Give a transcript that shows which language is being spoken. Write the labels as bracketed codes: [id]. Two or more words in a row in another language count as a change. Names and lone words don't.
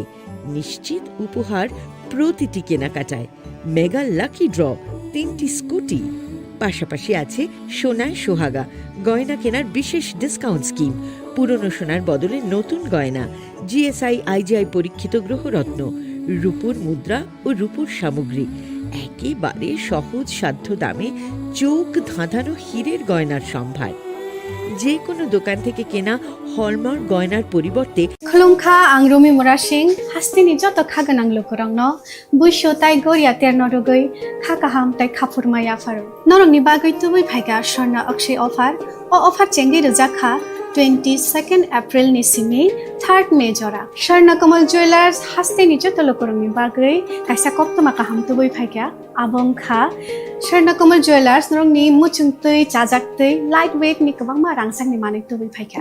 [bn] নিশ্চিত উপহার প্রতিটি কেনাকাটায়, [en] mega lucky draw [bn] 3টি স্কুটি, পাশাপাশি আছে সোনায় সোহাগা গয়না কেনার বিশেষ [en] discount scheme, [bn] পুরনো সোনার বদলে নতুন গয়না, জিএসআই আইজিআই পরীক্ষিত গ্রহরত্ন, রূপোর মুদ্রা ও রূপোর সামগ্রী, একেবারে সহজ সাধ্য দামে চোখ ধাঁধানো হীরের গয়নার সম্ভার। যে কোনো দোকান থেকে কেনা হলমার্ক গয়নার পরিবর্তে [brx] खुलुमखा आं रमि मुरा सिंह हास्तिनि जत खागोनां लोकरंनो बुइसो ताइ गोरिया तेर नरगै खाकाहाम ताइ खाफुरमाया फारो नरंनि बागै तुबै फायगा स्वर्ण अक्षय अफार ओ अफार चेंगै रजाखा 22 एप्रिल नि सिमी 3 मे जरा स्वर्णकमल ज्वेलर्स हास्तिनि जत लोकरंनि बागै कायसा कप्तमा काहाम तुबै फायगा आबंखा स्वर्णकमल ज्वेलर्स नरंनि मुचुंतै चाजाक्तै [en] light weight [brx] नि गोबांमा रांसांनि माने तुबै फायगा